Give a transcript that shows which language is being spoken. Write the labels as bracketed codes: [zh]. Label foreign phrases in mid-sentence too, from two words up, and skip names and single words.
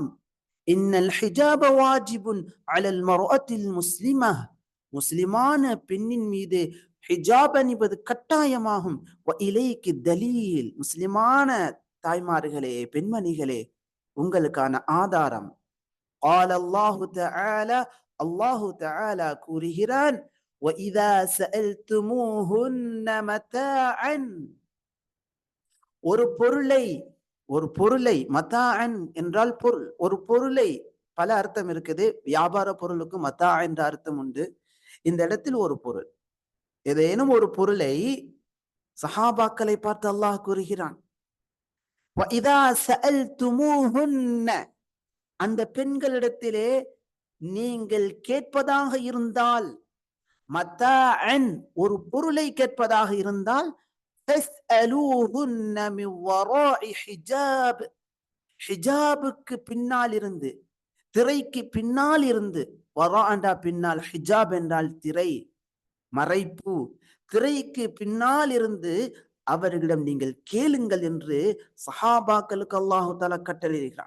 [ar] إن الحجاب واجب على المرأة المسلمة. [ta] முஸ்லிமான பெண்ணின் மீது ஹிஜாப் அணிவது கட்டாயமாகும். [ar] إليك الدليل. [ta] முஸ்லிமான தாய்மார்களே, பெண்மணிகளே, உங்களுக்கான ஆதாரம் [ar] قال الله تعالى. الله تعالى [ta] கூறுகிறான், [ar] وَإِذَا سَأَلْتُمُوهُنَّ مَتَاعًا. [ta] ஒரு பொருளை மதாஅன் என்றால் பொருள். ஒரு பொருளை பல அர்த்தம் இருக்குது. வியாபார பொருளுக்கு மதா என்ற அர்த்தம் உண்டு. இந்த இடத்தில் ஒரு பொருள், ஏதேனும் ஒரு பொருளை சஹாபாக்களை பார்த்து அல்லாஹ் கூறுகிறான், [ar] وَإِذَا سَأَلْتُمُوهُنَّ. [ta] அந்த பெண்களிடத்திலே நீங்கள் கேட்பதாக இருந்தால், மதாஅன் ஒரு பொருளை கேட்பதாக இருந்தால், [ar] فَاسْأَلُوهُنَّ مِنْ وَرَاءِ حِجَابٍ. [ta] ஹிஜாபுக்கு பின்னால் இருந்து, திரைக்கு பின்னால் இருந்து. வரா என்றால் பின்னால், ஹிஜாப் என்றால் திரை, மறைப்பு. திரைக்கு பின்னால் இருந்து அவர்களிடம் நீங்கள் கேளுங்கள் என்று சஹாபாக்களுக்கு [ar] الله تعالى [ta] கட்டளையிடுகிறார்.